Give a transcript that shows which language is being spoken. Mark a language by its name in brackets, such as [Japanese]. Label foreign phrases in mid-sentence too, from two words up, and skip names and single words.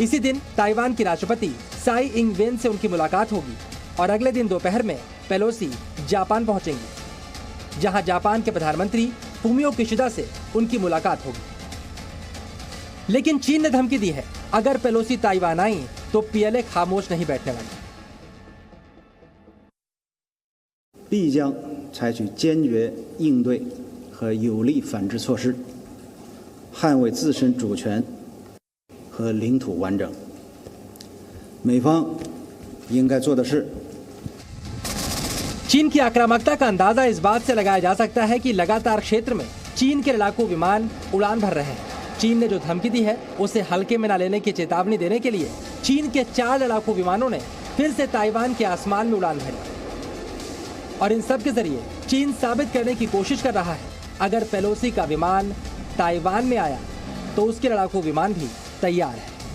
[Hindi] इसी दिन ताइवान की राष्ट्रपति साई इंग वेन से उनकी मुलाकात होगी और अगले दिन दोपहर में पेलोसी जापान पहुंचेंगी, जहां जापान के प्रधानमंत्री फूमियो किशिदा से उनकी मुलाकात होगी। लेकिन चीन ने धमकी दी है, अगर पेलोसी ताइवान आई तो पीएलए खामोश नहीं बैठने वाली। [Chinese] 必将采取坚决应对和有力反制措施，捍卫自身主权和领土完整。美方应该做的是。 [Hindi] चीन की आक्रामकता का अंदाजा इस बात से लगाया जा सकता है कि लगातार क्षेत्र में चीन के लड़ाकू विमान उड़ान भर रहे हैं। चीन ने जो धमकी दी है उसे हल्के में न लेने की चेतावनी देने के लिए चीन के 4 लड़ाकू विमानों ने फिर से ताइवान के आसमान में उड़ान भरी और इन सब के जरिए चीन साबित करने की कोशिश कर रहा है, अगर पेलोसी का विमान ताइवान में आया तो उसके लड़ाकू विमान भी तैयार है।